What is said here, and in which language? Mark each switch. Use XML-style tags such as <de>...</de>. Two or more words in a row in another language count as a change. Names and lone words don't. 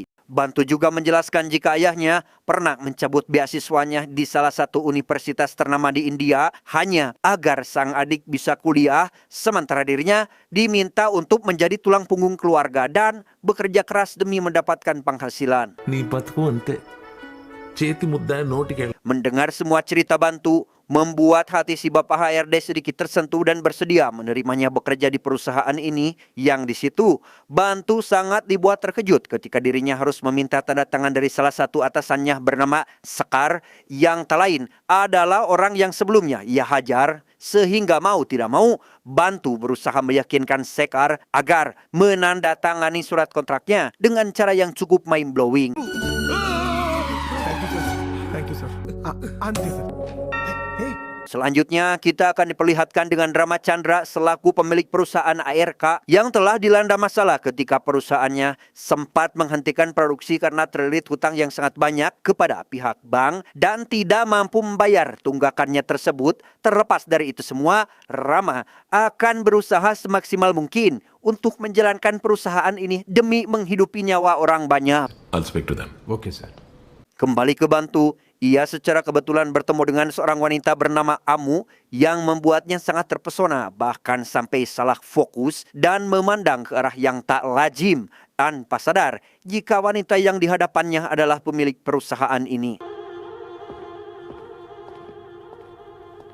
<id>Bantu juga menjelaskan jika ayahnya pernah mencabut beasiswanya di salah satu universitas ternama di India hanya agar sang adik bisa kuliah, sementara dirinya diminta untuk menjadi tulang punggung keluarga dan bekerja keras demi mendapatkan penghasilan.</id> <te>నీ బతుకు అంతే చేతి ముద్ద నోటికి</te> <id>Mendengar semua cerita Bantu membuat hati si Bapak HRD sedikit tersentuh dan bersedia menerimanya bekerja di perusahaan ini, yang di situ Bantu sangat dibuat terkejut ketika dirinya harus meminta tanda tangan dari salah satu atasannya bernama Sekar, yang tak lain adalah orang yang sebelumnya ia hajar. Sehingga mau tidak mau, Bantu berusaha meyakinkan Sekar agar menandatangani surat kontraknya dengan cara yang cukup mind-blowing.</id> <en>thank you sir అంతే సార్</en> <id>Selanjutnya, kita akan diperlihatkan dengan Ramachandra selaku pemilik perusahaan ARK yang telah dilanda masalah ketika perusahaannya sempat menghentikan produksi karena terlilit hutang yang sangat banyak kepada pihak bank dan tidak mampu membayar tunggakannya tersebut. Terlepas dari itu semua, Rama akan berusaha semaksimal mungkin untuk menjalankan perusahaan ini demi menghidupi nyawa orang banyak.</id> <en>I'll speak to them. okay sir</en> <id>Kembali ke Bantu, ia secara kebetulan bertemu dengan seorang wanita bernama Amu yang membuatnya sangat terpesona, bahkan sampai salah fokus dan memandang ke arah yang tak lazim tanpa sadar jika wanita yang dihadapannya adalah pemilik perusahaan ini.</id>